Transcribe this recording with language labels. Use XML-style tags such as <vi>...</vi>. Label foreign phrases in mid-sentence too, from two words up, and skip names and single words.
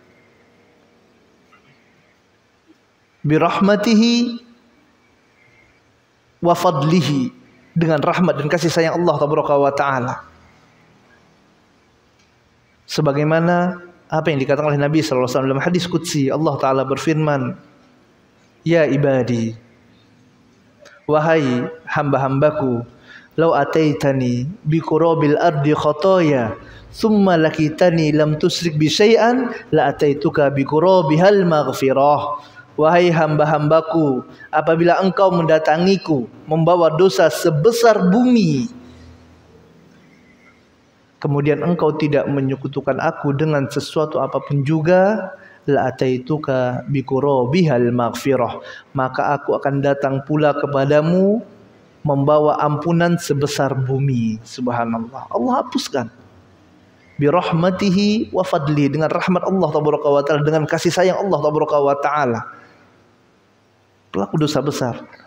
<ar>بِرَحْمَتِهِ وَفَضْلِهِ,</ar> <id>dengan rahmat dan kasih sayang</id> <ar>الله تبارك وتعالى.</ar> <id>Sebagaimana apa yang dikatakan oleh Nabi</id> <ar>صلى الله عليه وسلم</ar> <id>dalam hadis qudsi,</id> <ar>الله تعالى</ar> <id>berfirman,</id> <ar>"يا عبادي,</ar> <id>wahai hamba-hambaku,</id> <ar>لو أتيتني بقراب الأرض خطايا ثم لقيتني لم تشرك بي شيئا لأتيتك بقرابها مغفرة."</ar> <id>Wahai hamba-hambaku, apabila engkau mendatangiku membawa dosa sebesar bumi, kemudian engkau tidak menyekutukan aku dengan sesuatu apapun juga,</id> <ar>لأتيتك بقرابها مغفرة,</ar> <id>maka aku akan datang pula kepadamu membawa ampunan sebesar bumi. Subhanallah, Allah hapuskan.</id> <ar>بِرَحْمَتِهِ وَفَضْلِ,</ar> <id>dengan rahmat</id> <ar>الله تبارك وتعالى,</ar> <id>dengan kasih sayang</id> <ar>الله تبارك وتعالى.</ar> <id>Pelaku dosa besar.</id>